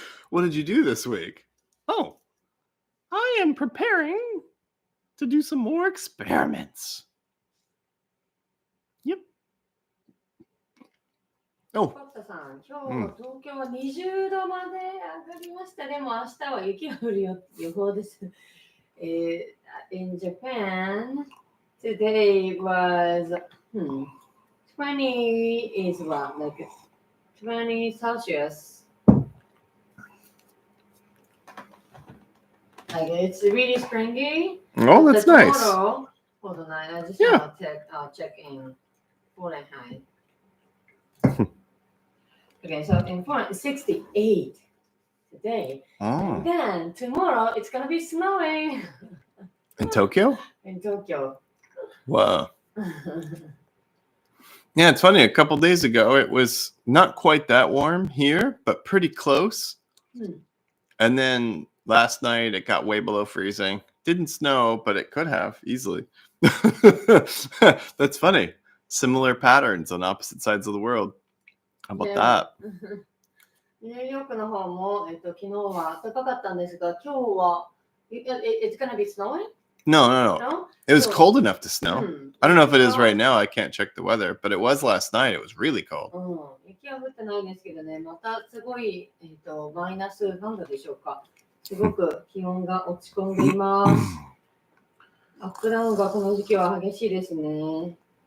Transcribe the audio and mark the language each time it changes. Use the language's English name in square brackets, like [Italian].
[English] What did you do this week? Oh, I am preparing to do some more experiments. Yep. お [Japanese] コッタさん、今日、東京は20度まで上がりました。でも明日は雪が降る予報です。 [English] In Japan, today was 20 is what, like 20 Celsius. Like it's really springy. Oh, that's nice. Tomorrow, hold on, I just check in Fahrenheit. Okay, so in Fahrenheit, 68 today. today. Oh, And then tomorrow it's gonna be snowing in Tokyo? in Tokyo. Wow. Yeah, it's funny. A couple days ago, it was not quite that warm here, but pretty close. Hmm. And then last night, it got way below freezing. Didn't snow, but it could have easily. That's funny. Similar patterns on opposite sides of the world. How about that? [Japanese] ニューヨークの方も、昨日は暖かかったんですが、今日は、 [English] it's gonna be snowing? No, no, no. No? It was So- cold enough to snow. [Japanese] うん [English] I don't know if it is right now. I can't check the weather, but it was last night. It was really cold. [Japanese] うん、雪は降ってないんですけどね、またすごい、マイナス何度でしょうか。すごく気温が落ち込んでいます。アップダウンがこの時期は激しいですね。